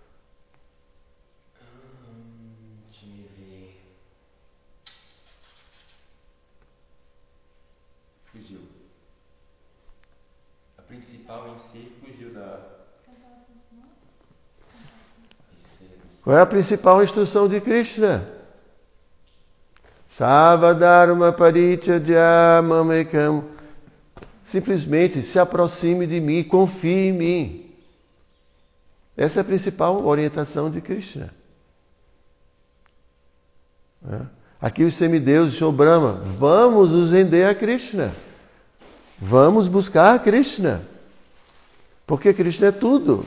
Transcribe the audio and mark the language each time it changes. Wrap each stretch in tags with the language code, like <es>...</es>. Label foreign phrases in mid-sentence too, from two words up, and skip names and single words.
<pt>Deixa eu ver. Fugiu. A principal em si fugiu da... Qual é a principal instrução de Krishna?</pt> <sa>सवधर्म परित्यज्य मामेकम्.</sa> <pt>Simplesmente se aproxime de mim, confie em mim. Essa é a principal orientação de Krishna. Aqui os semideuses, Sr. Brahma, vamos nos render a Krishna. Vamos buscar Krishna. Porque Krishna é tudo.</pt>